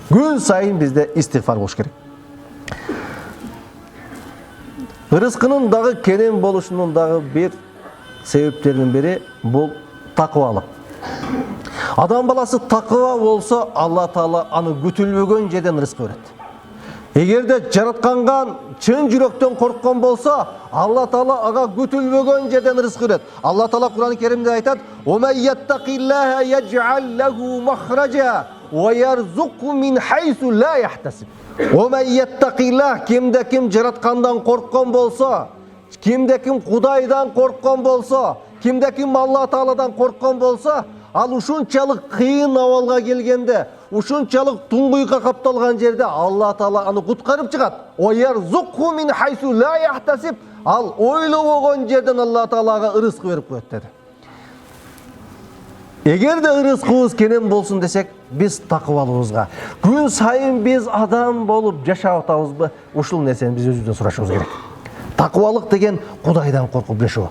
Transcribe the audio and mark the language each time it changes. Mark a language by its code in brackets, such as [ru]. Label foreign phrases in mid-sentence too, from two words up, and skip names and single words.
[ky] Күн сайын бизде истигфар болуш керек. Ырыскынын дагы кенен болушунун дагы бир себептеринин бири бул такыбалык. Адам баласы такыба болсо, Алла Таала аны күтүлбөгөн жерден ырыскы берет. Эгерде жаратканга чын жүрөктөн корккон болсо, Алла Таала ага күтүлбөгөн жерден ырыскы берет. Алла Таала Кур'ан-ы Керимде айтат: [ar] "ومن يتق الله يجعل له مخرجا ويرزقه من حيث لا يحتسب." ومن يتق الله, [ky] кимде ким жараткандан корккон болсо, кимде ким Кудайдан корккон болсо, кимде ким Алла Тааладан корккон болсо, ал ушунчалык кыйын абалга келгенде, ушунчалык туңгуйга капталган жерде Алла Таала аны куткарып чыгат. [ar] ويرزقه من حيث لا يحتسب. [ky] Ал ойлобогон жерден Алла Таалага ырыскы берип коет деди. Эгерде ырыскыбыз кенен болсун десек, биз такыбалыбызга күн сайын биз адам болуп жашап атабызбы? Ушул нерсени биз өзүбүздөн сурашыбыз керек. Такыбалык деген Кудайдан коркуп жашоо.